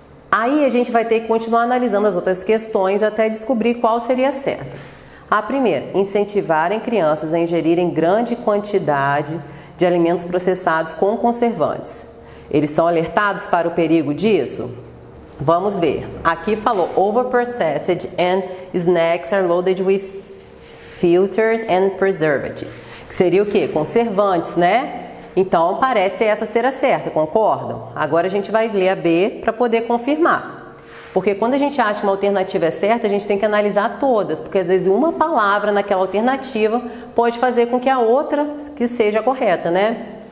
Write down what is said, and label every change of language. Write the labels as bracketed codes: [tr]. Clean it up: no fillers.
[pt] Aí a gente vai ter que continuar analisando as outras questões até descobrir qual seria a certa. A primeira, incentivarem crianças a ingerirem grande quantidade de alimentos processados com conservantes. Eles são alertados para o perigo disso? Vamos ver. Aqui falou [en] over-processed and snacks are loaded with filters and preservatives. [pt] Que seria o quê? Conservantes, né? Então, parece essa ser a certa, concordam? Agora a gente vai ler a B para poder confirmar. Porque quando a gente acha uma alternativa certa, a gente tem que analisar todas, porque às vezes uma palavra naquela alternativa pode fazer com que a outra que seja correta, né?